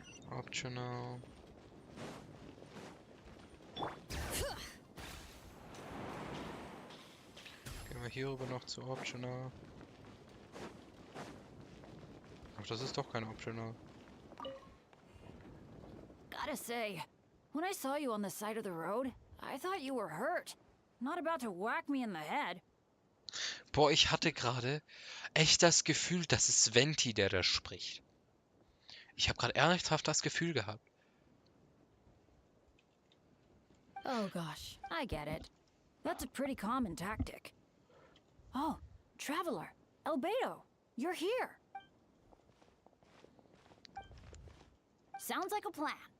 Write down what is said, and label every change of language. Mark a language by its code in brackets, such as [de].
[de] Optional. Gehen wir hier rüber noch zu Optional. Ach, das ist doch kein Optional. [en] Gotta say, when I saw you on the side of the road, I thought you were hurt. Not about to whack me in the head. [de] Boah, ich hatte gerade echt das Gefühl, das ist Venti, der da spricht. Ich habe gerade ernsthaft das Gefühl gehabt. [en] Oh gosh, I get it. That's a pretty common tactic. Oh, Traveler, Albedo, you're here. Sounds like a plan.